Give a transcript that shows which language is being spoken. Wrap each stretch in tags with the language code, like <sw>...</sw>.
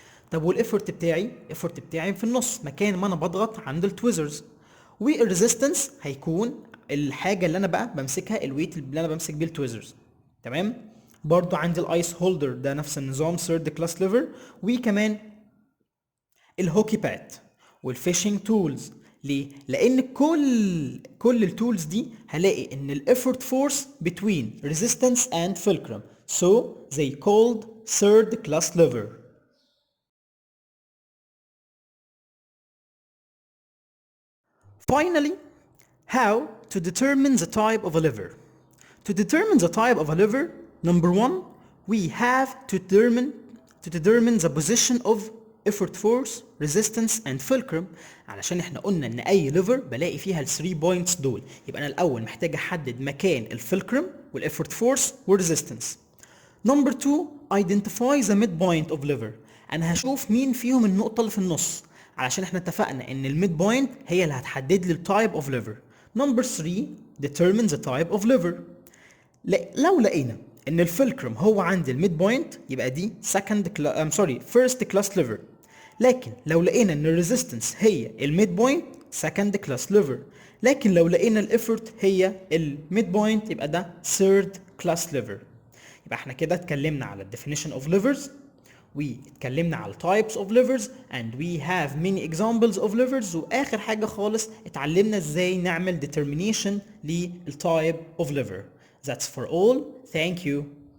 <ar>طب والايفورت بتاعي، الايفورت بتاعي في النص مكان ما انا بضغط عند التويزرز. والريزيستنس هيكون الحاجه اللي انا بقى بمسكها، الويت اللي انا بمسك بيه التويزرز. تمام. برضو عندي الايس هولدر ده نفس النظام، ثيرد كلاس ليفر. وكمان الهوكي باد والفيشنج تولز. ليه؟ لان كل التولز دي هلاقي ان الافورت فورس</ar> <en>between resistance and fulcrum, so they called third class lever. Finally, how to determine the type of a lever. To determine the type of a lever, number one, we have to determine the position of effort force, resistance and fulcrum.</en> <ar>علشان احنا قلنا ان اي ليفر بلاقي فيها ال 3 بوينتس دول، يبقى انا الاول محتاج احدد مكان الفلكرم والeffort force والريزيستنس.</ar> <en>Number two, identify the midpoint of lever.</en> <ar>انا هشوف مين فيهم النقطة اللي في النص، علشان احنا اتفقنا ان الميد بوينت هي اللي هتحدد لي التايب اوف ليفر.</ar> <en>Number three, determine the type of lever.</en> <ar>لو لقينا ان الفلكرم هو عند الميد بوينت يبقى دي فيرست كلاس ليفر. لكن لو لقينا ان الريزيستنس هي الميد بوينت سكند كلاس ليفر. لكن لو لقينا الافورت هي الميد بوينت يبقى ده ثيرد كلاس ليفر. يبقى احنا كده اتكلمنا على الديفينيشن اوف ليفرز، واتكلمنا على</ar> <en>types of levers and we have many examples of levers،</en> <ar>واخر حاجه خالص اتعلمنا ازاي نعمل determination للtype of lever.</ar> <en>That's for all. Thank you.</en>